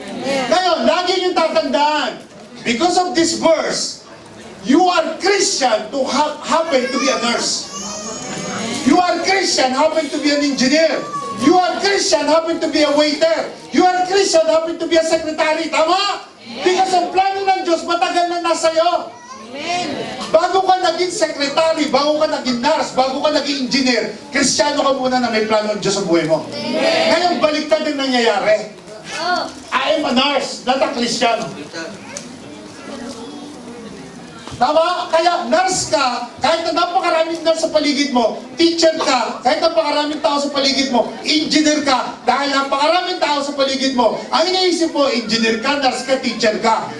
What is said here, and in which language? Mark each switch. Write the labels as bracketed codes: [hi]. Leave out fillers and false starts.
[tl] Ngayon, lagi nyo tatandaan, [en] because of this verse, you are Christian to happen to be a nurse. You are Christian, happen to be an engineer. You are Christian, happen to be a waiter. You are Christian, happen to be a secretary. [tl] Tama? Because ang plano ng Diyos, matagal na nasa iyo. [en] Amen. [tl] Bago ka naging secretary, bago ka naging nurse, bago ka naging engineer, Kristiyano ka muna na may plano ng Diyos sa buhay mo. Ngayon, baliktad ang nangyayari. [en] I am a nurse, not a Christian. [tl] Tama? Kaya nurse ka, kahit na napakaraming nurse sa paligid mo, teacher ka, kahit napakaraming tao sa paligid mo, engineer ka, dahil napakaraming tao sa paligid mo, ang iniisip mo, engineer ka, nurse ka, teacher ka.